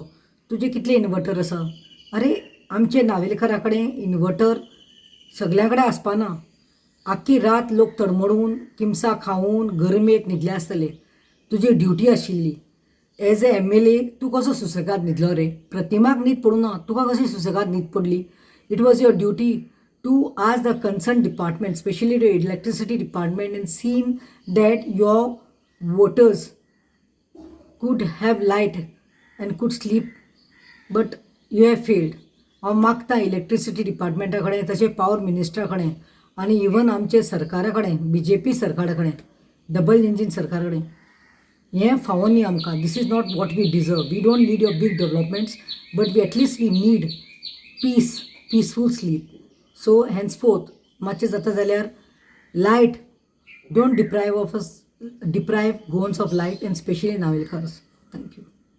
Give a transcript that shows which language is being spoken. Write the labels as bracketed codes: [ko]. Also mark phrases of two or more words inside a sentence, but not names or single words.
[kok] तुजे कितले इन्वर्टर आसा? अरे आमचे नावेलकारा कडेन इन्वर्टर सगल्या कडेन आसपाना. आख्खी रात लोक तडमडून किमसा खावून गरमेक न्हिदले आसतले. तुजी ड्युटी आशिल्ली [en] as a MLA. [kok] तूं कसो सुसेगाद न्हिदलो रे? प्रतिमाक न्हीद पडूं ना, तुका कशी सुसेगाद न्हीद पडली? [en] it was your duty to ask the concerned department, especially the electricity department, and seen that your voters could have light and could sleep, but you have failed. [kok] हांव मागता इलेक्ट्रिसिटी डिपार्टमेंटा कडेन, तशें पावर मिनिस्टरा कडेन आनी इवन आमचे सरकारा कडेन, BJP सरकारा कडेन, डबल इंजीन सरकारा कडेन, हें फावो न्ही आमकां. [en] this is not what we deserve. we don't need your big developments, but we at least we need peaceful sleep. सो henceforth [kok] मातशें जाता जाल्यार [en] light don't deprive Goans of light, and specially Navelkars. thank you.